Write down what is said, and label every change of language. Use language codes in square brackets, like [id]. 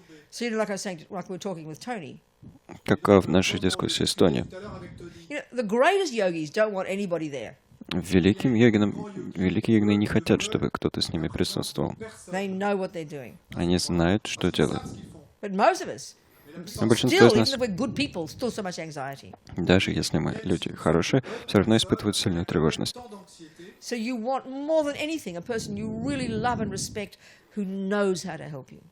[en] So, like I was saying, like we were talking with Tony. [ru] Как в нашей дискуссии с Тони. [en] The greatest yogis don't want anybody there. [ru] Великие йогины не хотят, чтобы кто-то с ними присутствовал. [en] They know what they're doing. [ru] Они знают, что делают. [en] But most of us, [ru] Но большинство из [en] still, [ru] нас, [en] even if we're good people, still so much anxiety. [ru] даже если мы люди хорошие, все равно испытывают сильную тревожность. [en] So you want more than anything a person you really love and respect who knows how to help you.